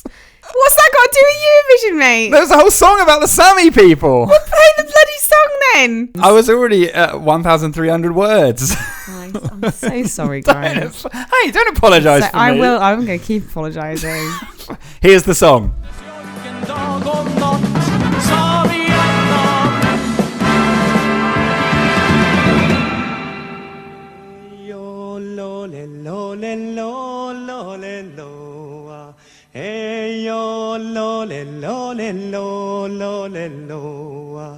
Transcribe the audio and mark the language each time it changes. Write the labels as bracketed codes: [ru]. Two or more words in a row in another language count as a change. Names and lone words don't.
[en] What's that got to do with Eurovision, mate? There's a whole song about the Sami people. Well, play the bloody song then. I was already at 1,300 words. Nice. I'm so sorry, guys. Hey, don't apologise for me. I will. I'm going to keep apologising. Here's the song. Hey yo lo le lo le lo lo le lo.